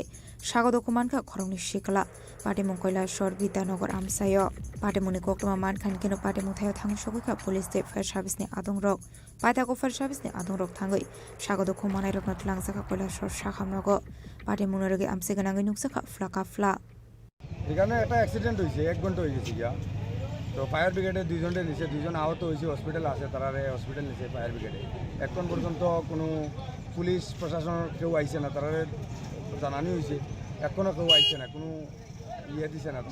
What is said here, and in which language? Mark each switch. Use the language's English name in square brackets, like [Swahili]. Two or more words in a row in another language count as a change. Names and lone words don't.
[Kok Borok] sagodo kuman ka khorongni sikla patimung koilashor Bidyanagar amsayo patimuni koktoma mankhan kino patimung thayo thang sogika police te [English] fire service [Kok Borok] ni adongrok paitako [English] fire service [Kok Borok] ni adongrok thangai sagodo kumanai rokna tlangjaka koilashor sakhamnogo patimung roge amse ganangai nuksaka flaka fla [Bangla] এখানে একটা অ্যাক্সিডেন্ট হয়েছে 1 ঘন্টা হয়ে গেছে গিয়া তো [English] fire brigade [Bangla] দুইজনে নিচে দুইজন আহত হয়েছে হসপিটাল আছে তারা হসপিটাল নিচে [English] fire brigade [Bangla] এখন পর্যন্ত কোনো পুলিশ প্রশাসন কেউ আইছে না তারা জানানি হয়েছে এখনও কেউ আইছে না কোনো ইয়ে দিছে না